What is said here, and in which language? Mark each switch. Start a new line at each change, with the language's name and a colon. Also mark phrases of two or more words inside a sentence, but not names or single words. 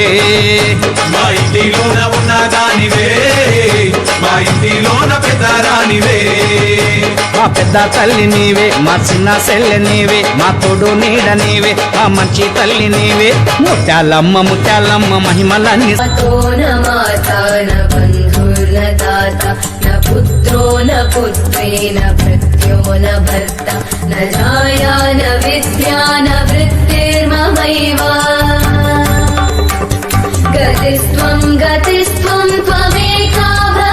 Telugu: మా ఇంటిలోన ఉన్న దానివే మా ఇంటిలోన పెద్ద రానివే మా పెద్ద తల్లి నీవే మా చిన్న సెల్లె నీవే మా తోడు నీడ నీవే మా మంచి తల్లి నీవే ముత్యాలమ్మ ముత్యాలమ్మ మహిమలన్నీ
Sanskrit: पुत्रो न पुत्री न भृत्यो न भर्ता न जाया न विद्या न वृत्तिर्ममैव गतिस्त्वं त्वमेका